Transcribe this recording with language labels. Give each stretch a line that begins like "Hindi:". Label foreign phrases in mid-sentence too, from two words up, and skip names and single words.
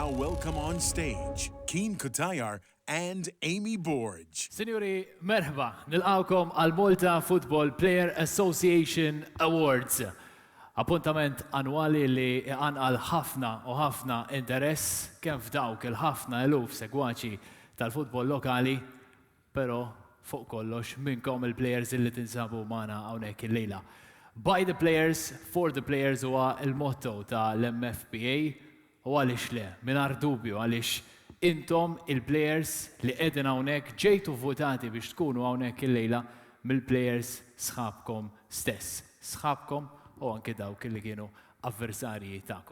English: welcome on stage Keen Kutayar and Amy Borge.
Maltese: Signori, merħba, nilqawkom għal Malta Football Player Association Awards. Appuntament annwali li għanqal ħafna u ħafna interess kemm f'dawk il-ħafna eluf segwaċi tal-futbol lokali, pero fuq kollox minnkom il-players illi tinsabu magħna hawnhekk illejla.
English: By the players, for the players
Maltese: huwa il-motto tal-MFPA u għaliex le, mingħajr dubju għaliex intom il-players li qegħdin hawnhekk ġejtu votati biex tkunu hawnhekk illejla mill-players sħabkom stess. Sħabkom u anke dawk li kienu avversarji tagħkom.